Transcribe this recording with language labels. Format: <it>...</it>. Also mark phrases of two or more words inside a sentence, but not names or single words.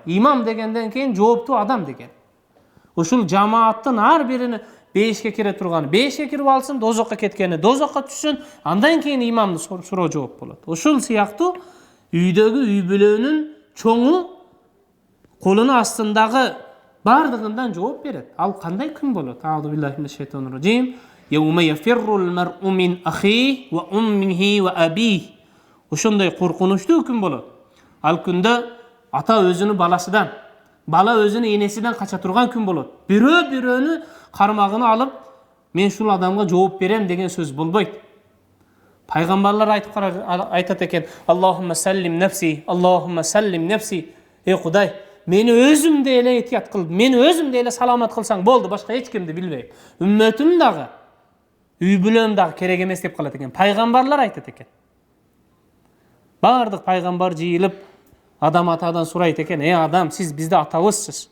<ky>Имам дегенден кийин жооптуу адам деген. Ошол жамааттын ар бирини бейишке кире турганы, бейишке кирип алсын, дозокко кеткени, дозокко түшсүн, андан кийин имамдын суроо жооп болот. Ошол сыяктуу үйдөгү үй бүлөнүн чоңу колунун астындагы бардыгындан жооп берет. Ал кандай күн болот?</ky> <ar>أعوذ بالله من الشيطان الرجيم يوم يفر المرء من أخيه وأمه وأبيه.</ar> <ky>Ошондой коркунучтуу күн болот. Ал күндө ата өзүнүн баласыдан, бала өзүнүн энесиден кача турган күн болот. Бирөө-бирөөнү кармагына алып, мен ушул адамга жооп берем деген сөз болбойт. Пайгамбарлар айтат экен:</ky> <ar>اللهم سلم نفسي اللهم سلم نفسي.</ar> <ky>Кудай, мени өзүмдү эле этият кыл, мени өзүмдү эле саламат кылсаң болду, башка эч кимди билбейм. Үммөтүм дагы, үй бүлөм дагы керек эмес деп калат экен. Пайгамбарлар айтат экен. Бардык пайгамбар жыйылып, адам атадан сурайт экен: адам, сиз бизди атабызсыз.</ky>